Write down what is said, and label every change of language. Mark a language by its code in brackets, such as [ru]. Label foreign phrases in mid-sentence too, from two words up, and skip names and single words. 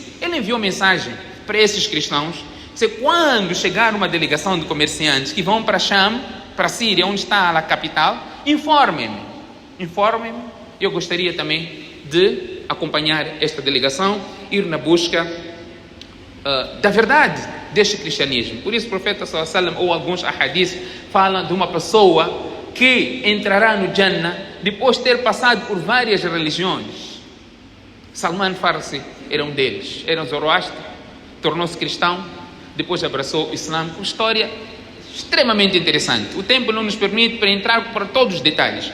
[pt] Ele enviou mensagem para esses cristãos, que quando chegar uma delegação de comerciantes que vão para Sham, para a Síria, onde está a capital, informem-me. Eu gostaria também de acompanhar esta delegação, ir na busca da verdade deste cristianismo. Por isso o profeta [ar] صلى الله عليه وسلم, [pt] ou alguns ahadis, falam de uma pessoa que entrará no Jannah depois de ter passado por várias religiões. Salman Farsi era um deles. Era um Zoroastre, tornou-se cristão, depois abraçou o Islã. Uma história extremamente interessante. O tempo não nos permite para entrar para todos os detalhes.